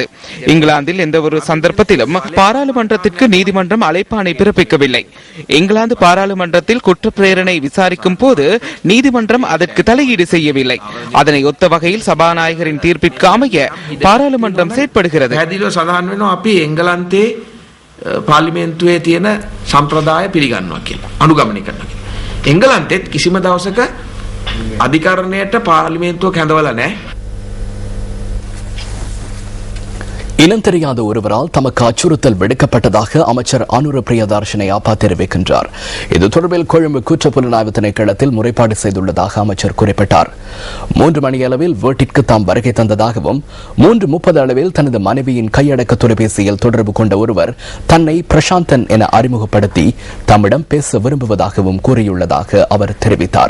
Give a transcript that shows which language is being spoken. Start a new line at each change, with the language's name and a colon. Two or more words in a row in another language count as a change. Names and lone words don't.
Tamil: இங்கிலாந்தில் எந்த ஒரு சந்தர்ப்பத்திலும் பாராளுமன்றத்திற்கு நீதிமன்றம் அழைப்பாணை பிறப்பிக்கவில்லை. இங்கிலாந்து பாராளுமன்றத்தில் குற்றப்பிரேரணை விசாரிக்கும் போது நீதிமன்றம் அதற்கு தலையீடு செய்யவில்லை. அதனை ஒத்த வகையில் சபாநாயகரின் தீர்ப்பிற்கு அமைய பாராளுமன்றம் செயற்படுகிறது.
Sinhala: පාර්ලිමේන්තුවේ තියෙන සම්ප්‍රදාය පිළිගන්නවා කියලා අනුගමනය කරනවා කියලා. එංගලන්තෙත් කිසිම දවසක අධිකරණයට පාර්ලිමේන්තුව කැඳවලා නැහැ.
Tamil: இனம் தெரியாத ஒருவரால் தமக்கு அச்சுறுத்தல் விடுக்கப்பட்டதாக அமைச்சர் அனுர பிரியதர்ஷனயாப்பா தெரிவிக்கின்றார். இது தொடர்பில் கொழும்பு குற்றப்புலனாய்வு திணைக்களத்தில் முறைப்பாடு செய்துள்ளதாக அமைச்சர் குறிப்பிட்டார். 3 மணி அளவில் வீட்டிற்கு தாம் வருகை தந்ததாகவும் 3:30 அளவில் தனது மனைவியின் கையடக்க தொலைபேசியில் தொடர்பு கொண்ட ஒருவர் தன்னை பிரசாந்தன் என அறிமுகப்படுத்தி தம்மிடம் பேச விரும்புவதாகவும் கூறியுள்ளதாக அவர் தெரிவித்தார்.